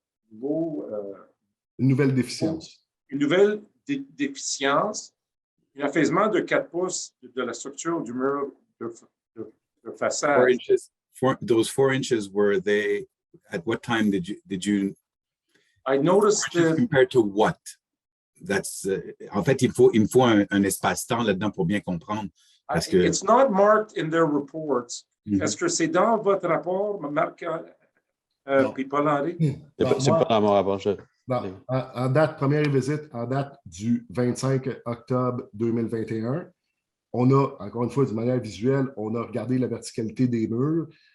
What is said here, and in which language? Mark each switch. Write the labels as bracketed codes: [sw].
[fr] une nouvelle déficience. Une nouvelle déficience, un affaissement de 4 pouces de la structure du mur de façade. [en] 4 inches. Those 4 inches, were they, at what time did you I noticed that, compared to what? That's, [fr] en fait, il me faut un espace-temps là-dedans pour bien comprendre. Parce que... [en] It's not marked in their reports. [fr] Est-ce que c'est dans votre rapport, Marc puis Paul-Henri? C'est pas dans mon rapport. En date, première visite, en date du 25 octobre 2021, on a, encore une fois, de manière visuelle, on a regardé la verticalité des murs.